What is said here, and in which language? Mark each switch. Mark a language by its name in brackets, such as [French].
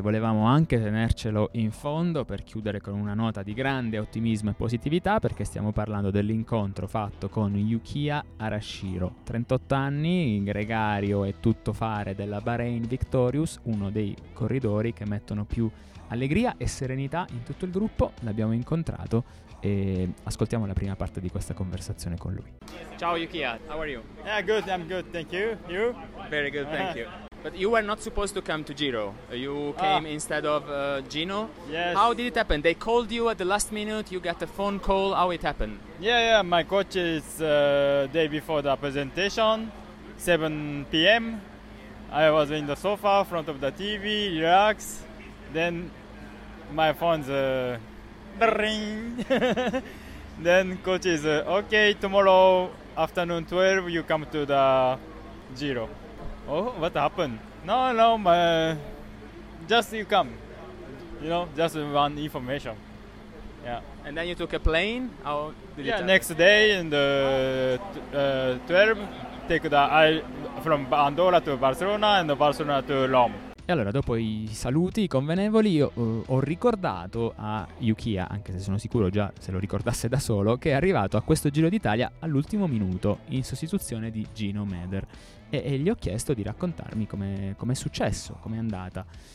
[Italian] Volevamo anche tenercelo in fondo per chiudere con una nota di grande ottimismo e positività, perché stiamo parlando dell'incontro fatto con Yukiya Arashiro, 38 anni, gregario e tuttofare della Bahrain Victorious, uno dei corridori che mettono più allegria e serenità in tutto il gruppo. L'abbiamo incontrato e ascoltiamo la prima parte di questa conversazione con lui. [English] Ciao Yukiya, how are you? Yeah, good, I'm good, thank you. You? Very good, thank you. But you were not supposed to come to Giro. You came instead of Gino. Yes. How did it happen? They called you at the last minute, you got a phone call. How it happened? Yeah, yeah, my coach is day before the presentation, 7 p.m. I was in the sofa, front of the TV, relaxed. Then my phone's ring. Then coach is okay, tomorrow afternoon 12 you come to the Giro. Oh, what happened? No, my, just you come, you know, just one information. Yeah. And then you took a plane? How did it happen? Next day in the 12 take the from Andorra to Barcelona and Barcelona to Rome. [Italian] E allora, dopo i saluti convenevoli, ho ricordato a Yukiya, anche se sono sicuro già se lo ricordasse da solo, che è arrivato a questo Giro d'Italia all'ultimo minuto in sostituzione di Gino Meder, e gli ho chiesto di raccontarmi come è successo, com'è andata.